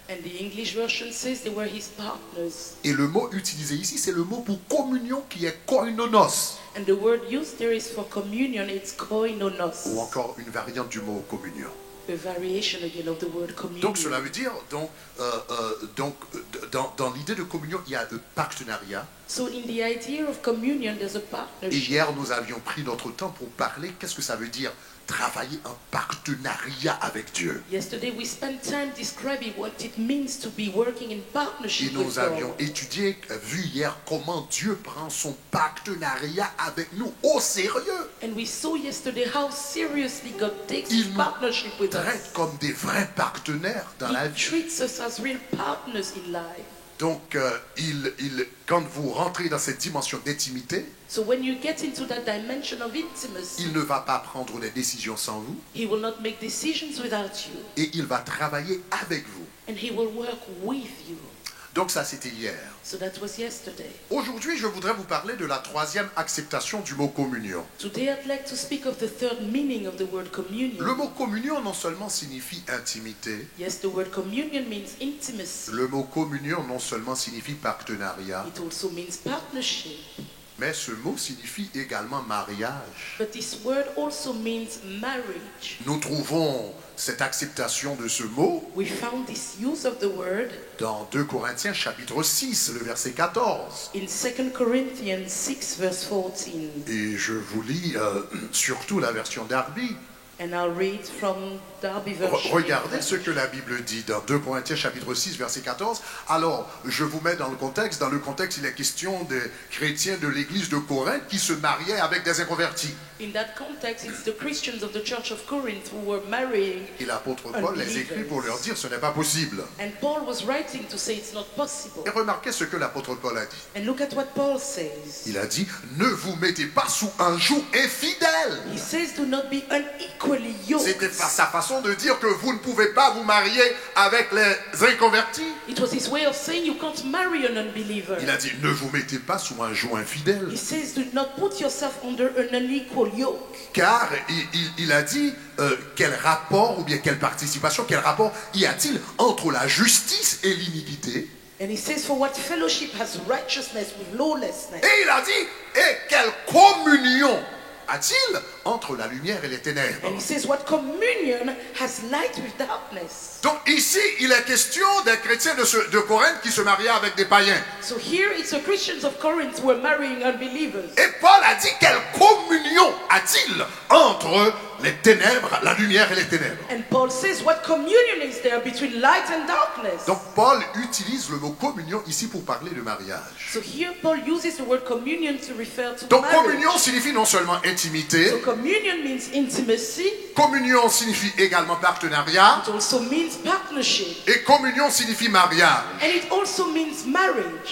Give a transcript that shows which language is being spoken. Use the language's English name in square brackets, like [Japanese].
[English] And the English version says they were his partners. [French] Et le mot utilisé ici, c'est le mot pour communion qui est koinonos. [English] And the word used there is for communion, it's koinonos. [French] Ou encore une variante du mot communion. [English] A variation again of the word communion. [French] Donc cela veut dire, dans l'idée de communion, il y a le partenariat. [English] So in the idea of communion, there's a [French] Et [English] partnership. [French] hier, nous avions pris notre temps pour parler, qu'est-ce que ça veut dire travailler en partenariat avec Dieu. [English] Yesterday we spent time describing what it means to be working in [French] Et [English] partnership with [French] nous avions [English] God. [French] étudié, vu hier, comment Dieu prend son partenariat avec nous au sérieux. [English] And we saw yesterday how seriously God takes [French] Il [English] his [French] nous [English] partnership with us. [French] traite comme des vrais partenaires dans la [English] He [French] vie. [English] treats us as real partners in life. [French] Donc, quand vous rentrez dans cette dimension d'intimité, [English] So when you get into that dimension of intimacy, [French] il ne va pas prendre des décisions sans vous [English] he will not make decisions without you, [French] et il va travailler avec vous. [English] and he will work with you. [French] Donc ça, c'était hier. [English] So that was yesterday. [French] Aujourd'hui, je voudrais vous parler de la 3e acceptation du mot communion. [English] Today I'd like to speak of the third meaning of the word communion. [French] Le mot communion non seulement signifie intimité, [English] Yes, the word communion means intimacy. [French] le mot communion non seulement signifie partenariat, [English] It also means partnership. [French] mais ce mot signifie également mariage. [English] But this word also means marriage. [French] Nous trouvons cette acceptation de ce mot [English] We found this use of the word [French] dans 2 Corinthiens chapitre 6, le verset 14. [English] in 2 Corinthians 6, verse 14. [French] Et je vous lis surtout la version Darby. [English] And I'll read from Darby version. [French] Regardez ce que la Bible dit dans 2 Corinthiens chapitre 6 verset 14. Alors, je vous mets dans le contexte. Dans le contexte, il est question des chrétiens de l'église de Corinthe qui se mariaient avec des inconvertis. [English] In that context, it's the Christians of the Church of Corinth who were marrying. [French] Et l'apôtre Paul les écrit pour leur dire ce n'est pas possible. [English] And Paul was writing to say it's not possible. [French] Et remarquez ce que l'apôtre Paul a dit. [English] And look at what Paul says. [French] Il a dit, ne vous mettez pas sous un joug infidèle. [English] He says, do not be unequal unequally yoked. [French] C'était sa façon de dire que vous ne pouvez pas vous marier avec les inconvertis. [English] It was his way of saying you can't marry an unbeliever. [French] Il a dit, ne vous mettez pas sous un joug infidèle. [English] He says do not put yourself under an unequal yoke. [French] Car il a dit, quel rapport ou bien quelle participation, quel rapport y a-t-il entre la justice et l'iniquité? [English] And he says, for what fellowship has righteousness with lawlessness? [French] Et il a dit, et quelle communion a-t-il entre la lumière et les ténèbres? [English] And he says, what communion has light with darkness? [French] Donc ici, il est question des chrétiens de Corinthe qui se mariaient avec des païens. [English] So here it's the Christians of Corinth who were marrying unbelievers. [French] Et Paul a dit, quelle communion a-t-il entre les ténèbres, la lumière et les ténèbres? [English] And Paul says, what communion is there between light and darkness? [French] Donc Paul utilise le mot communion ici pour parler de mariage. [English] So here Paul uses the word communion to refer to [French] Donc [English] marriage. [French] communion signifie non seulement intimité, [English] So communion means intimacy. [French] communion signifie également partenariat, [English] It also means partnership. [French] et communion signifie mariage. [English] And it also means marriage.